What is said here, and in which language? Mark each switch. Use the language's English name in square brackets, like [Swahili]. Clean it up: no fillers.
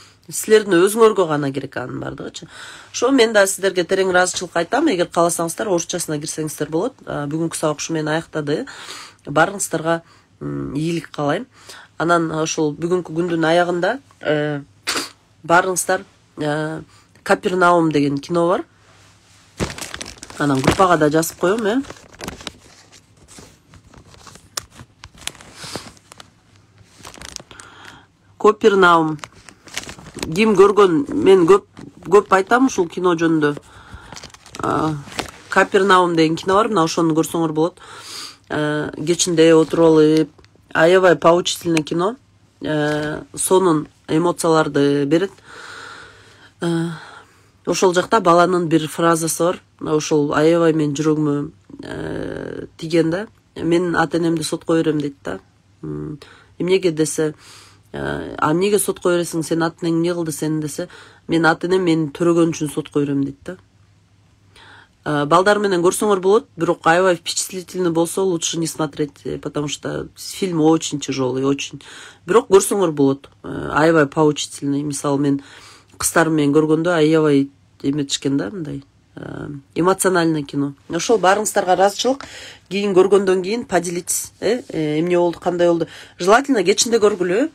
[Kyrgyz] Силердин өзүңөргө гана керек анын бардыгычы. Ошо мен да сиздерге терең ыраазычылык айтам. Эгер кааласаңыздар, орусчасына кирсеңиздер болот. Бүгүнкү сабак ушу менен аяктады. Баарыңыздарга ийгилик каалайм. Анан ошол бүгүнкү күндүн аягында баарыңыздар Капернаум деген кино бар. Анан группага да жазып коем, Капернаум. Ким көргөн, мен көп айтам ушул кино жөнүндө. Капернаум деген кино бар, мына ошону көрсөңөр болот. Кечинде отуруп алып, аябай поучительный кино. Сонун эмоцияларды берет. Ошол жакта баланын бир фразасы бар. Ошол аябай менин жүрөгүмө тиген да. Мен ата-энемди сотко берем дейт да. Эмнеге десе, эмнеге сотко бересиң, сен ата-энең эмне кылды сени десе, мен ата-энем мени төрөгөн үчүн сотко берем дейт да. Балдар менен көрсөңөр болот, бирок аябай впечатлительный болсо [Russian] лучше не смотреть, потому что фильм очень тяжелый, очень. [Kyrgyz] Бирок көрсөңөр болот. Аябай поучительный. Мисалы мен кыздарым менен көргөндө аябай эметишкен да, мындай эмоциональный кино. Ошол баарыңыздарга ыраазычылык. Кийин көргөндөн кийин поделитесь, эмне болду, кандай болду. Желательно кечинде көргүлө.